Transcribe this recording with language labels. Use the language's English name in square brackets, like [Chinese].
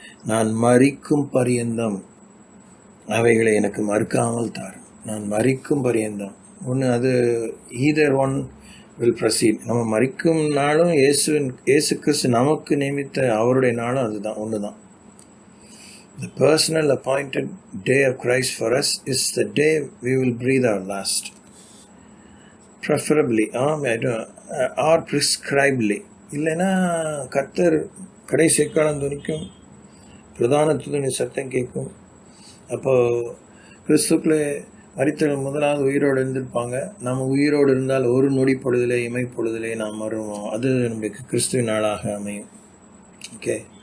[Tamil] நான் மரிக்கும் பரியந்தம் அவைகளை எனக்கு மறுக்காமல் தார். நான் மரிக்கும் பரியந்தம். ஒன்று, அது [English] Either one will proceed. [Tamil] நம்ம மரிக்கும் நாளும் இயேசு கிறிஸ்து நமக்கு நியமித்த அவருடைய நாளும் அதுதான், ஒன்று தான். [English] The personal appointed day of Christ for us is the day we will breathe our last. Preferably, or prescribedly. [Tamil] இல்லைன்னா கர்த்தர் கடைசி காலம் துணிக்கும், பிரதான துணி சத்தம் கேட்கும். அப்போது கிறிஸ்துக்களே மரித்தவர்கள் முதலாவது உயிரோடு இருந்திருப்பாங்க. நம்ம உயிரோடு இருந்தால் ஒரு நொடி பொழுதிலே, இமைப்பொழுதிலே நாம் வருவோம். அது நம்மளுக்கு கிறிஸ்துவின் நாளாக அமையும். ஓகே.